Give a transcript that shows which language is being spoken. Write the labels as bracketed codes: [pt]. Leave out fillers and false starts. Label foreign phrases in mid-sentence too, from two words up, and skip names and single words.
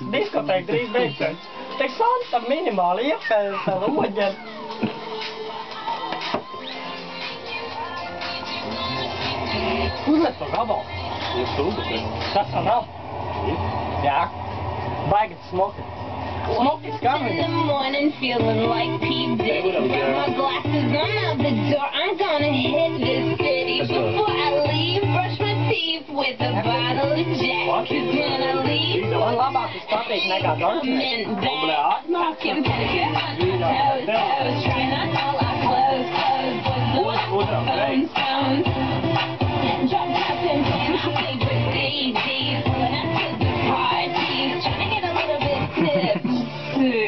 [lv] Diskotēka drīz beigsies. Te Santa minimāli iepēļas ar oģeni. Uzliek to gabalu. Ir sūdu. Tas jau nav. Jā. Baigi smoki. Smoki skan [en] In the [lv] viņa. [en] morning feeling like P. Diddy. Got my glasses on out the door. I'm gonna hit this city. Before I leave, brush my teeth with a bottle of Jack. 'Cause when I leave, [lv] Man labāk tas patīk nekā Dortmund. [en] men back, talking pedicure on my toes. Trying on all our clothes, boys, phones. Drop top and playing my favorite CDs. Pulling up to the parties, trying to get a little bit tipsy.